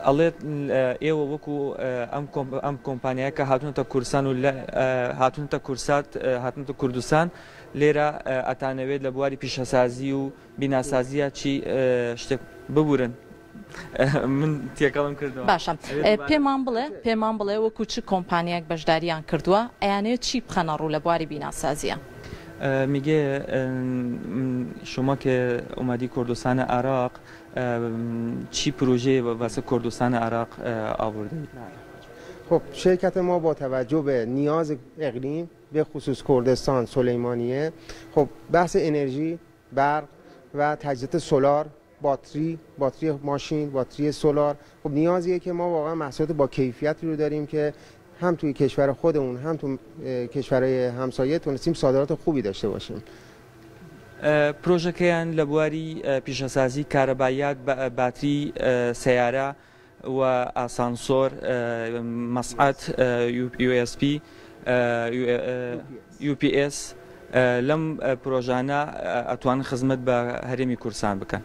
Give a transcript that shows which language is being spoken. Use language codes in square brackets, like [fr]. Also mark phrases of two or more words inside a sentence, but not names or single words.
[ckb] ئەڵێت ئێوە وەکو ئەم کۆمپانیایە کە هاتوونەتە کورسان و هاتوونتە کورسات هاتوونتە کوردستان لێرە ئەتانەوێت لە بواری پیشەسازی و بیناسازیە چی شتێک ببورن. من تێکەڵم کردەوە. باشە پێمان بڵێ وەکو چ کۆمپانیایەک بەشداریان کردووە ئەیانەیە چی بخەنە ڕوو لە بواری بیناسازیە؟ [fa] میگه شما که اومدی کردستان عراق چی پروژه واسه کردستان عراق آوردید؟ خب شرکت ما با توجه به نیاز اقلیم به خصوص کردستان سلیمانیه خب بحث انرژی، برق و تجهیزات سولار، باتری ماشین، باتری سولار خب نیازیه که ما واقعا محصولات با کیفیتی رو داریم که هم توی کشور خودمون هم توی کشورهای همسایه تونستیم صادرات خوبی داشته باشیم. [ckb] پروژه‌کیان لە بواری پیشەسازی کارەباییات باتری سیارە و ئاسانسۆر مەسعەد USP UPS لەم پرۆژانە ئەتوانن خزمەت بە هەرێمی کوردستان بکەن.